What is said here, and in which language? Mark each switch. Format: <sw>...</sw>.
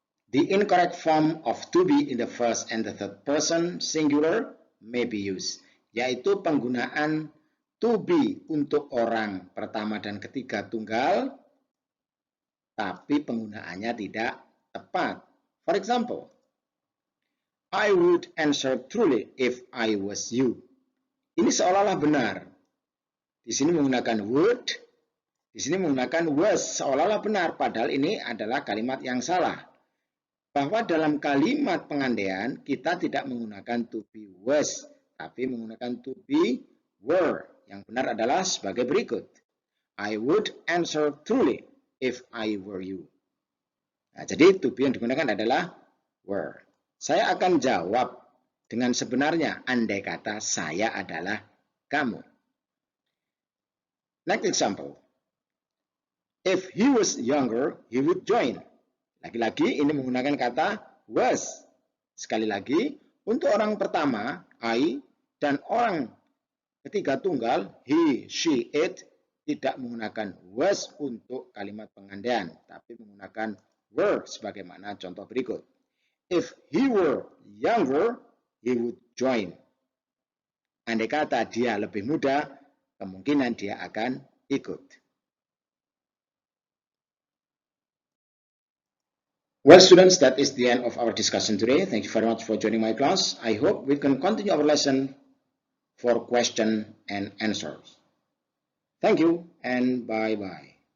<en>The incorrect form of to be in the first and the third person singular may be used.</en> <id>Yaitu penggunaan to be untuk orang pertama dan ketiga tunggal, tapi penggunaannya tidak tepat.</id> <en>For example, I would answer truly if I was you.</en> <id>Ini seolah-olah benar. Di sini menggunakan would, di sini menggunakan was, seolah-olah benar, padahal ini adalah kalimat yang salah. Bahwa dalam kalimat pengandaian kita tidak menggunakan to be was, tapi menggunakan to be were. Yang benar adalah sebagai berikut.</id> <en>I would answer truly if I were you.</en> <id>Nah, jadi to be yang digunakan adalah were. Saya akan jawab dengan sebenarnya andai kata saya adalah kamu. Next example.</id> <en>If he was younger, he would join.</en> <id>Lagi-lagi ini menggunakan kata was. Sekali lagi, untuk orang pertama, I, dan orang ketiga tunggal, he, she, it, tidak menggunakan was untuk kalimat pengandaian, tapi menggunakan were sebagaimana contoh berikut.</id> <en>If he were younger, he would join.</en> <id>Andai kata dia lebih muda, kemungkinan dia akan ikut.</id> <en>Well, students, that is the end of our discussion today. Thank you very much for joining my class. I hope we can continue our lesson for question and answers. Thank you and bye-bye.</en>